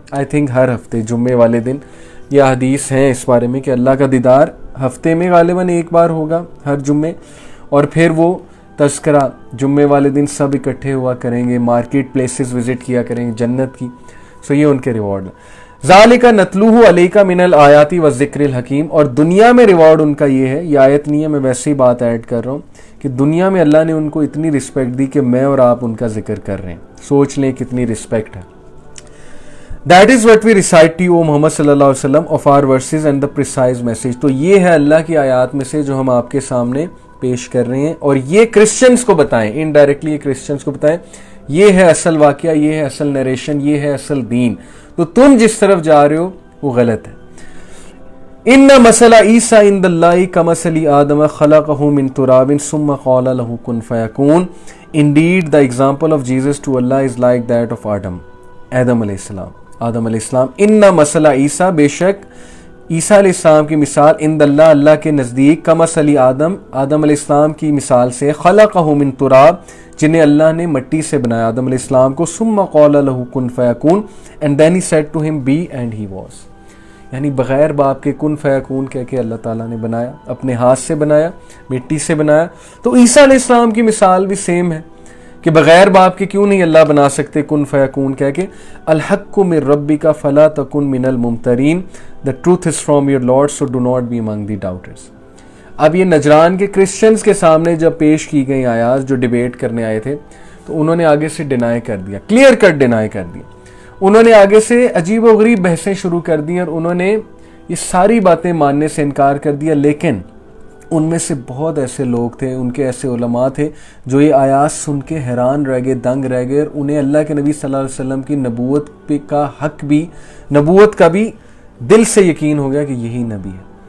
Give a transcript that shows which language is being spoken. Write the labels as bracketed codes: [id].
[en] I think [ur] ہر ہفتے جمعے والے دن یہ حدیث ہیں اس بارے میں کہ اللہ کا دیدار ہفتے میں غالباً ایک بار ہوگا ہر جمعے, اور پھر وہ تذکرہ جمعے والے دن سب اکٹھے ہوا کریں گے, مارکیٹ پلیسز وزٹ کیا کریں گے جنت کی. سو یہ ان کے ریوارڈ ہیں. [ar] ذالک نتلوہ علیک من الآیات والذکر الحکیم. [ur] اور دنیا میں ریوارڈ ان کا یہ ہے, یہ آیت نہیں ہے, میں ویسے ہی بات ایڈ کر رہا ہوں کہ دنیا میں اللہ نے ان کو اتنی رسپیکٹ دی کہ میں اور آپ ان کا ذکر کر رہے ہیں. سوچ لیں کتنی رسپیکٹ ہے. [en] That is what we recite to you, O Muhammad صلی اللہ علیہ وسلم, of our verses and the precise message. [ur] تو یہ ہے اللہ کی آیات میں سے جو ہم آپ کے سامنے پیش کر رہے ہیں, اور یہ کرسچنز کو بتائیں, انڈائریکٹلی یہ کرسچنز کو بتائیں, یہ ہے اصل واقعہ, یہ ہے اصل نریشن, یہ ہے اصل دین. تو تم جس طرف جا رہے ہو وہ غلط ہے. [ar] ان مثل عیسیٰ عند اللہ کمثل آدم خلقہ من تراب ثم قال له کن فیکون. [en] Indeed the example of Jesus to Allah is like that of آدم علیہ السلام. [ur] آدم علیہ السلام. [ar] ان مثل عیسیٰ, [ur] بے شک عیسیٰ علیہ السلام کی مثال, [ar] عند اللہ, [ur] اللہ کے نزدیک, [ar] کمثل آدم, [ur] آدم علیہ السلام کی مثال سے, [ar] خلقہ من تراب, [ur] جنہیں اللہ نے مٹی سے بنایا آدم علیہ السلام کو, [ar] ثم قال له کن فیکون, [en] and then he said to him be and he was. [ur] یعنی بغیر باپ کے کن فیکون کہہ کے اللہ تعالیٰ نے بنایا, اپنے ہاتھ سے بنایا, مٹی سے بنایا. تو عیسیٰ علیہ السلام کی مثال بھی سیم ہے کہ بغیر باپ کے کیوں نہیں اللہ بنا سکتے کن فیکون کہہ کے. [ar] الحق من ربک فلا تکن من الممترین, [en] the truth is from your Lord so do not be among the doubters. [ur] اب یہ نجران کے کرسچنز کے سامنے جب پیش کی گئی آیات جو ڈیبیٹ کرنے آئے تھے, تو انہوں نے آگے سے ڈینائی کر دیا, کلیئر کٹ ڈینائی کر دیا. انہوں نے آگے سے عجیب و غریب بحثیں شروع کر دی, اور انہوں نے یہ ساری باتیں ماننے سے انکار کر دیا. لیکن ان میں سے بہت ایسے لوگ تھے, ان کے ایسے علماء تھے جو یہ آیات سن کے حیران رہ گئے, دنگ رہ گئے, اور انہیں اللہ کے نبی صلی اللہ علیہ وسلم کی نبوت کا حق بھی, نبوت کا بھی دل سے یقین ہو گیا کہ یہی نبی ہے.